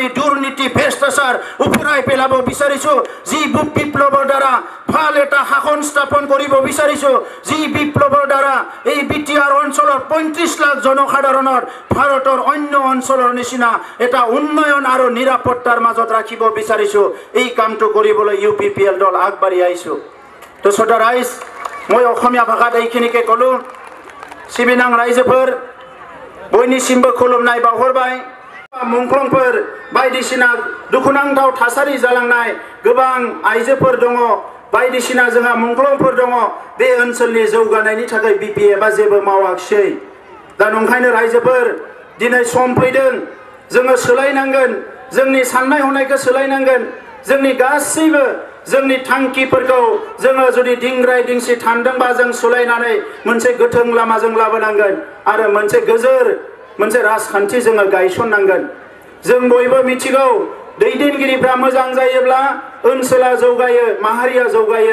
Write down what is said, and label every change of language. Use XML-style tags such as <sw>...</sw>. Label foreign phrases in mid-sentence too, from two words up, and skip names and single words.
<as>দুৰ্নীতি ভ্ৰষ্টাচাৰ উফৰাই পেলাব বিচাৰিছো যি বিপ্লৱৰ দ্বাৰা ভাল এটা শাসন স্থাপন কৰিব বিচাৰিছো যি বিপ্লৱৰ দ্বাৰা এই BTR অঞ্চলৰ 35 লাখ জনসাধাৰণৰ ভাৰতৰ অন্য অঞ্চলৰ নিচিনা এটা উন্নয়ন আৰু নিৰাপত্তাৰ মাজত ৰাখিব বিচাৰিছো এই কামটো কৰিবলৈ UPPL দল আগবাঢ়ি আহিছো তো সদা ৰাইজ মই অসমীয়া ভাষাত এইখিনিকে কলো</as> <brx>सिबिनां रायजोफोर বयनिसिमबो खुलुमनाय बावहरबाय मुंख्लंफोर बायदिसिना दुखुनांथाव थासारि जालांनाय गोबां आइजोफोर दङ बायदिसिना जोंहा मुंख्लंफोर दङ बे ओनसोलनि जौगानायनि थाखाय BPF-आ जेबो मावाखिसै दा नंखायनो रायजोफोर दिनै सम फैदों जोङो सोलायनांगोन जोंनि साननाय हनायखौ सोलायनांगोन जोंनि गासैबो जोंनि थांखिफोरखौ जोङो जुदि दिंग्राय दिंसि थांदोंबा जों सोलायनानै मोनसे गोथों लामाजों लाबोनांगोन आरो मोनसे गोजोर मोनसे राजखान्थि जोङो गायसननांगोन जों बयबो मिथिगौ दैदेनगिरिफ्रा मोजां जायोब्ला ओनसोला जौगायो माहारिया जौगायो</brx>